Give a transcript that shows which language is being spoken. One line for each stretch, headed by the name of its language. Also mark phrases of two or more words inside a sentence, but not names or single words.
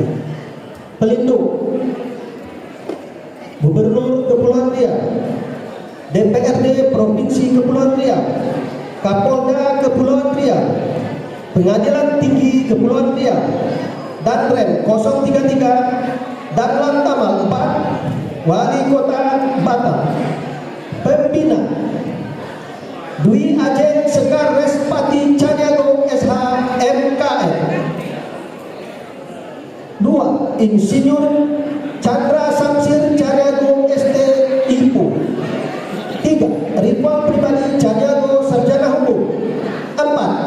Indonesian: Pelindung Gubernur Kepulauan Riau, DPRD Provinsi Kepulauan Riau, Kapolda Kepulauan Riau, Pengadilan Tinggi Kepulauan Riau, Danrem 033, dan Lantamal 4, Wali Kota Batam. Pembina Dwi Ajeng Sekar Respati Caniago SH MKM. 2. Insinyur Chandra Samsir Caniago ST IPU. 3. Rival pribadi Caniago Sarjana Hukum. 4.